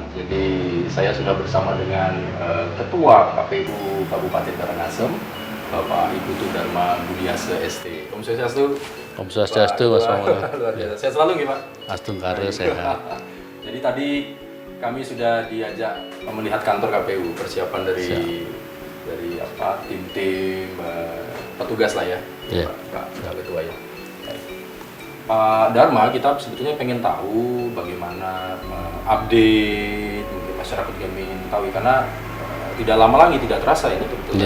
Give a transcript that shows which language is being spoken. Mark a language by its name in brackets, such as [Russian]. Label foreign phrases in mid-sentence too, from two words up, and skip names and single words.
[Indonesian] Jadi saya sudah bersama dengan Ketua KPU Kabupaten Karangasem, Bapak Ibu Ketut Dharma Budiase ST. [Sanskrit] Om Swastiastu. Om Swastiastu, [Arabic] wassalamualaikum. [Indonesian] Luar biasa. Sehat selalu gimana? Astungkara sehat. Jadi tadi kami sudah diajak melihat kantor KPU, persiapan dari tim-tim petugas lah ya, Yeah. Pak Ketua ya. Pak Dharma, kita sebetulnya pengen tahu bagaimana update, mungkin masyarakat juga ingin tahu karena tidak lama lagi, tidak terasa ini sebetulnya.